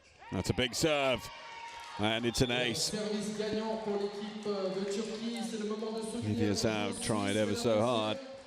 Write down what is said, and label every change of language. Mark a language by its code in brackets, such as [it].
[en] That's a big serve, and it's an ace. [fr] Service gagnant pour l'équipe de Turquie, c'est le moment de soutenir. [en] Livia Zaug tried ever so hard.